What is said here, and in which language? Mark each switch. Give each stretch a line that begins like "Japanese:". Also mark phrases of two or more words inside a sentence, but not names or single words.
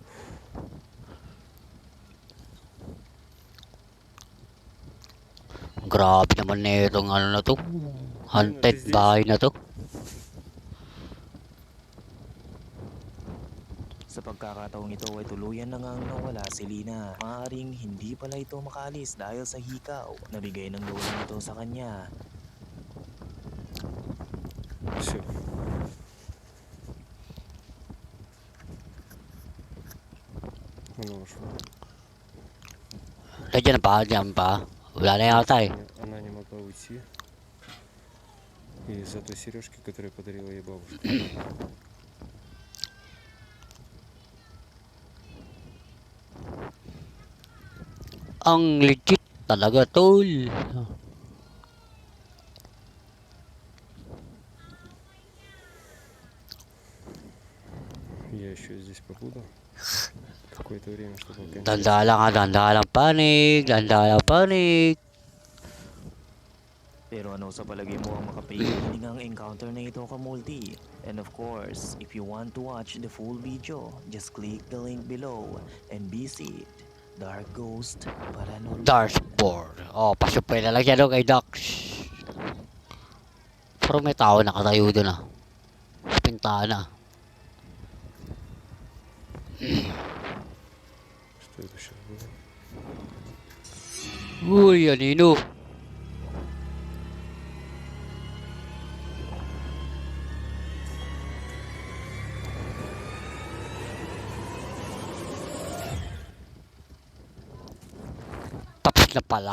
Filipino: Grabe naman na itong ano na to. Haunted bahay na to. Sa pagkakataong ito ay tuluyan na ngang nawala si Lina. Maaaring hindi pala ito makalis dahil sa hikaw na bigay ng lola nito sa kanya.
Russian: Все. Она ушла.
Filipino: Diyan pa, diyan pa. Wala na yata eh.
Russian: Она не могла уйти. Из-за той сережки, которую подарила ей бабушка.
Filipino: Ang legit talaga tol.
Russian: Я еще здесь побуду. Какое-то время, чтобы окончательно...
Filipino: Danda lang panig. Danda lang panig. Pero ano sa palagay mo ang makapagiling encounter na ito Kamulti?
English: And of course, if you want to watch the full video, just click the link below and visit Dark Ghost Paranormal. Dashboard.
Filipino: Oh, pasupay na lang yan kay Dax. Pero may tao nakatayo doon ah. Sa pintana.
Russian: Что это сейчас было?
Filipino: Uy, anino. Tapos na pala.